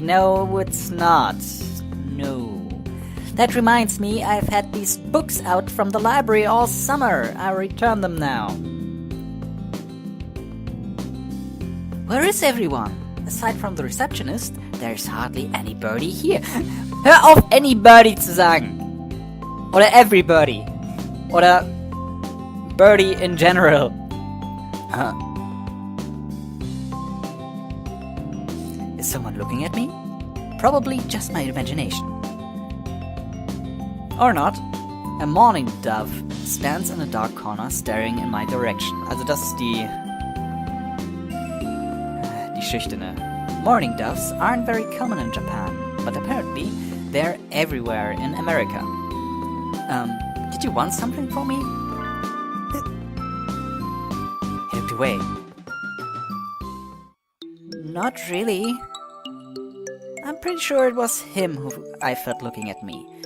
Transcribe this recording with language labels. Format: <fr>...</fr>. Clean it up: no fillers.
<en>No, it's not. No. That reminds me, I've had these books out from the library all summer. I'll return them now. Where is everyone? Aside from the receptionist, there's hardly anybody here.</en> <de>Hör auf, anybody zu sagen! Oder everybody. Oder birdie in general.</de> <en>Is someone looking at me? Probably just my imagination. Or not. A mourning dove stands in a dark corner staring in my direction.</en> <de>Also das ist die Schüchterne.</de> <en>Mourning doves aren't very common in Japan, but apparently they're everywhere in America. Did you want something from me? He looked away. Not really. I'm pretty sure it was him who I felt looking at me.</en>